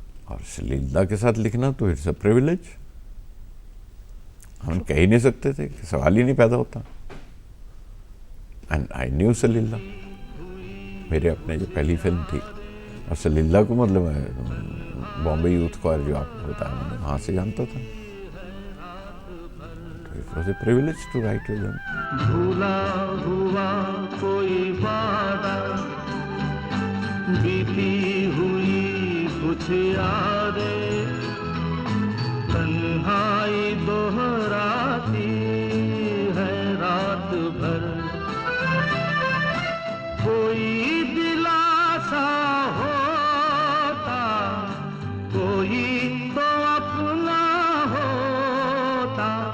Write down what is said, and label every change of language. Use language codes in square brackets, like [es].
[hi] और सलील दा के साथ लिखना तो [en] it's a privilege, [hi] हम कह ही नहीं सकते थे, कि सवाल ही नहीं पैदा होता। [en] and I knew [hi] सलील दा, मेरे अपने जो पहली फिल्म थी। और सलील दा को मतलब मैं बॉम्बे यूथ क्वायर जो आपको बताया मैंने, वहाँ से जानता था। [en] It was a privilege to write with them. [hi] भूला हुआ कोई वादा, बीती हुई कुछ यादें, तन्हाई दोहराती है रात भर, कोई दिलासा होता, कोई तो अपना होता,